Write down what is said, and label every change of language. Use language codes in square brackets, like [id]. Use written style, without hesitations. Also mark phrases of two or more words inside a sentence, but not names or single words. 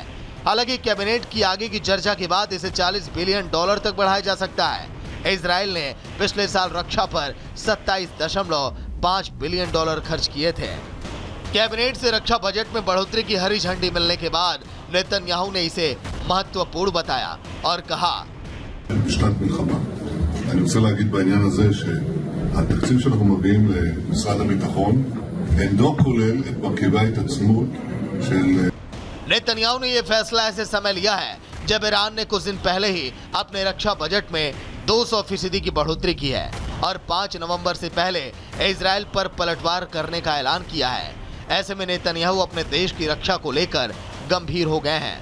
[hi] हालांकि कैबिनेट की आगे की चर्चा के बाद इसे 40 [en] billion dollar [hi] तक बढ़ाया जा सकता है। इजराइल ने पिछले साल रक्षा पर 27.5 [en] billion dollar [hi] खर्च किए थे। कैबिनेट से रक्षा बजट में बढ़ोतरी की हरी झंडी मिलने के बाद नेतन्याहू ने इसे महत्वपूर्ण बताया और कहा, [he] בשנת מלחמה. אני רוצה להגיד בעניין הזה שהתקציב שאנחנו מביאים למשרד הביטחון אינו כולל את מרכיבי ההתעצמות של [hi] नेतन्याहू ने यह फैसला ऐसे समय लिया है जब ईरान ने कुछ दिन पहले ही अपने रक्षा बजट में 200% की बढ़ोतरी की है और 5 नवंबर से पहले इजराइल पर पलटवार करने का ऐलान किया है। ऐसे में नेतन्याहू अपने देश की रक्षा को लेकर गंभीर हो गए हैं।